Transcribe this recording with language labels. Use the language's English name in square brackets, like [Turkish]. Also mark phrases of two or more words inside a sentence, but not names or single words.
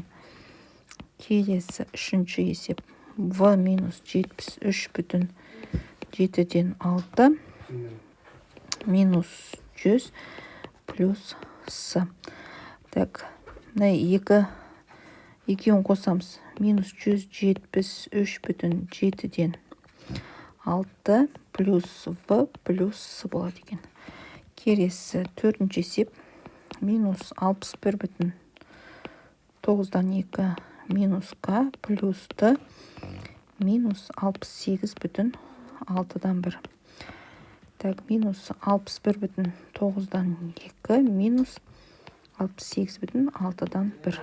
[Kazakh] Келесі үшінші есеп. В минус 73,7-ден 6 минус 100 плюс с. Так, мына 2-ін қосамыз. Минус 173,7-ден 6 плюс в плюс с болады екен. Келесі төртінші есеп. Минус 61,9-дан 2 минус к плюс т минус 68,6-дан 1. Так, минус 61,9-дан 2 минус 68,6-дан 1.